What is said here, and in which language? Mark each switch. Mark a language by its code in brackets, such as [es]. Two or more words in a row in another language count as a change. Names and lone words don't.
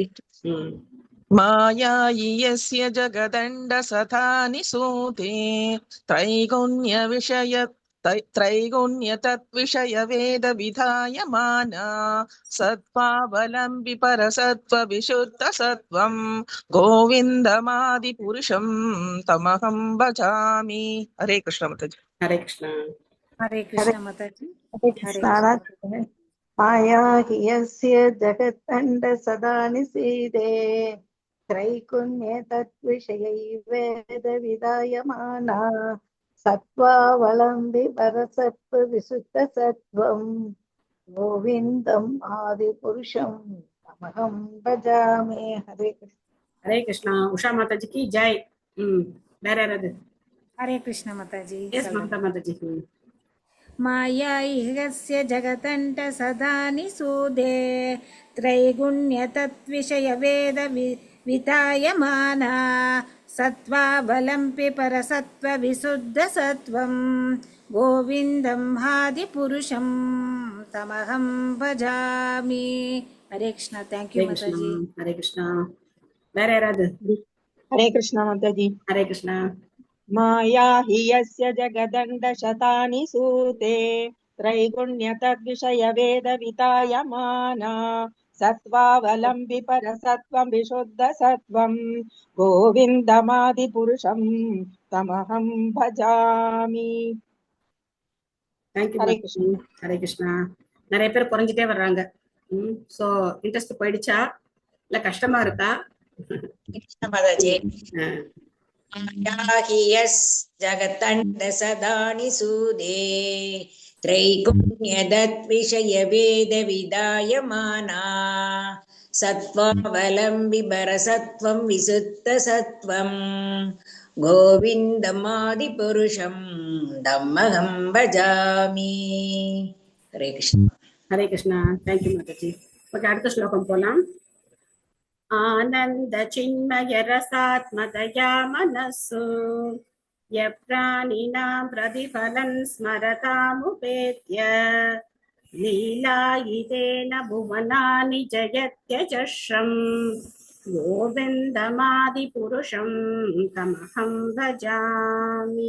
[sa] माया यस्य जगदण्ड शतानि सूते त्रैगुण्य तद्विषय वेद वितायमाना सत्त्वावलम्बि परसत्त्व विशुद्ध सत्त्वं गोविन्दमादि पुरुषं तमहं भजामि. हरे कृष्णा माताजी. हरे कृष्णा. हरे कृष्णा माताजी. माया हियस्य जगदण्ड शतानि सीते त्रैगुण्ये तद्विषयै वेदविधायमाना सत्त्वावलम्बि परसत्त्व विशुद्धसत्त्वं गोविन्दम् आदिपुरुषं तमहं भजामि. हरे कृष्ण. हरे कृष्णा. [ta] உஷா மாதாஜிக்கு ஜெய். வேற யாராவது? [sa] हरे कृष्ण माताजी. [ta] எஸ் மம்தா மாதாஜி. [sa] माया इहस्य जगतण्ट सदा निसूदे त्रैगुण्य तत्विषयवेद वितायमाना सत्त्वावलम्बि परसत्त्वविशुद्धसत्त्वं गोविन्दं आदिपुरुषं तमहं भजामि. हरे कृष्ण. [en] thank you माताजी. [sa] हरे कृष्णा. [ta] வேற யாராவது? [sa] हरे कृष्ण माताजी. हरे कृष्णा. माया हि यस्य जगदण्ड शतानि सूते त्रैगुण्य तद्विषय वेद वितायमाना सत्त्वावलम्बि परसत्त्वं विशुद्ध सत्त्वं गोविन्दमादिपुरुषं तमहं भजामि. [en] தேங்க்யூ. [sa] हरे कृष्ण. हरे कृष्णा. [ta] நிறைய பேர் குறைஞ்சிட்டே வர்றாங்க. சோ இன்ட்ரெஸ்ட் போயிடுச்சா இல்ல கஷ்டமா இருக்கா? [sa] कृष्ण माताजी. हि यस् जगतण्ड सदा निसूदे त्रैगुण्यदद्विषय वेद विधायमाना सत्त्वावलम्बि परसत्त्वं विशुद्धसत्त्वं गोविन्दमादिपुरुषं तमहं भजामि. हरे कृष्ण. हरे कृष्णा. [ta] தேங்க்யூ மாதாஜி. ஓகே, அடுத்த ஸ்லோகம் போலாம். [sa] आनन्द चिन्मय रसात्मतया मनसु यप्राणिनां प्रतिफलन् स्मरतामुपेत्य लीलायितेन भुवनानि जयत्यजस्रं गोविन्दमादि पुरुषं तमहं भजामि.